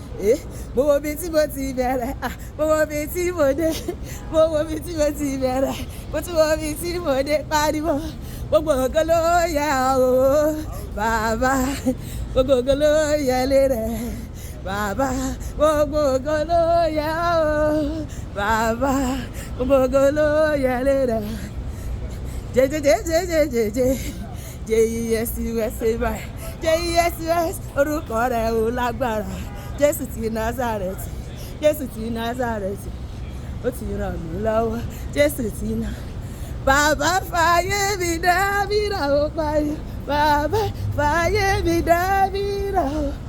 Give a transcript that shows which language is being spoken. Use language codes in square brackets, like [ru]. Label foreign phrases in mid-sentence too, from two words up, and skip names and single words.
[yo] Eh, mo wo ibi tí mo ti bẹ̀rẹ̀, ah, Mo wo ibi tí mo dé, mo wo ibi tí mo ti bẹ̀rẹ̀, mo tún wo ibi tí mo dé, pariwo. Gbogbo ògo ló yẹ ọ́ o, Bàbá. Gbogbo ògo ló yẹ lé rẹ̀, Bàbá. Gbogbo ògo ló yẹ ọ́ o, Bàbá. Gbogbo ògo ló yẹ lé rẹ̀. Jé, jé, jé, jé, jé, jé, jé. [en] J E S U S, say bye. J E S U S, [yo] orúkọ rẹ̀ ò lágbára. Jésù ti Násárẹ́tì, Jésù ti Násárẹ́tì, ó ti ràn mí lọ́wọ́. Jésù ti ná-, Bàbá fàyè mi dábìrà, ó parí. Bàbá fàyè mi dábìrà, ó.